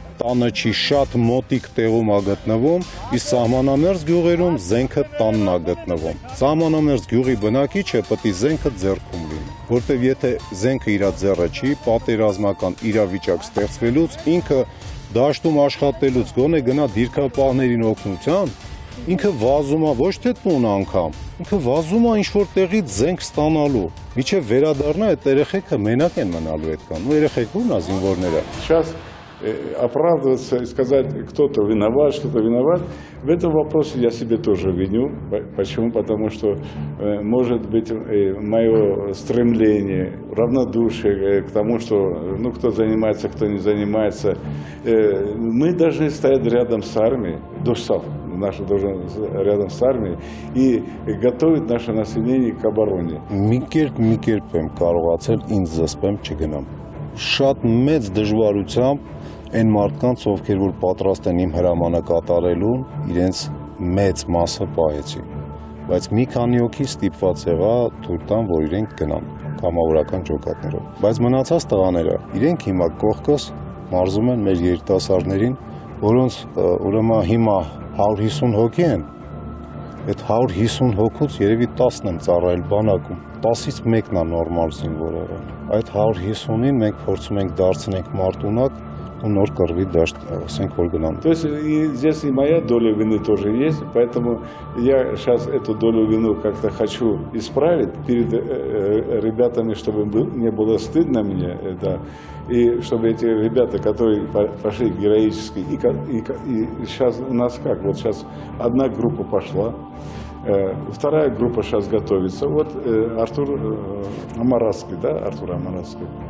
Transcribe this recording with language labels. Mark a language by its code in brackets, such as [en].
[hy] տանը չի շատ մոտիկ տեղում է գտնվում, իսկ սահմանամերձ գյուղերում զենքը տանն է գտնվում։ Սահմանամերձ գյուղի բնակիչը պետք է զենքը ձեռքում լինի, որտեղ եթե զենքը իր ձեռը չի, պատերազմական իրավիճակ ստեղծվելուց, ինքը դաշտում աշխատելուց գոնե գնա դիրքապահներին օգնության, ինքը վազում է ոչ թե տուն անգամ, ինքը վազում է ինչ-որ տեղից զենք ստանալու։ Միջև վերադառնա այդ երեխեքը մենակ են մնալու այդքան, ու երեխեք ո՞րն է զինվորները։ [ru] Сейчас оправдываться и сказать, кто-то виноват, что-то виноват, в этом вопросе я себе тоже виню. Почему? Потому что, может быть, мое стремление, равнодушие к тому, что, ну, кто занимается, кто не занимается, мы должны стоять рядом с армией, Душсав наш должен рядом с армией, и готовить наше население к обороне. [hy] Մի կերպ եմ կարողացել ինձ զսպեմ չգնամ։ Շատ մեծ դժվարությամբ այն մարդկանց, ովքեր որ պատրաստ են իմ հրամանը կատարելուն, իրենց մեծ մասը պահեցի։ Բայց մի քանի հոգի ստիպված եղա թույլ տան, որ իրենք գնան կամավորական ջոկատներով։ Բայց մնացած տղաները, իրենք հիմա կողքս մարզում են մեր երիտասարդներին, որոնց ուրեմն հիմա 150 հոգի են։ Այդ 150 հոգուց երևի 10-ն են ծառայել բանակում, 10-ից մեկն է նորմալ զինվոր եղել։ Այդ 150-ին մենք փորձում ենք դարձնենք մարտունակ ու նոր կռվի դաշտ, ասենք որ գնան։ [ru] То есть здесь и моя доля вины тоже есть, поэтому я сейчас эту долю вины как-то хочу исправить перед ребятами, чтобы не было стыдно мне, да, и чтобы эти ребята, которые пошли героически, и сейчас у нас как, вот сейчас одна группа пошла, вторая группа сейчас готовится, вот Артур Амаратский, да, Артур Амаратский.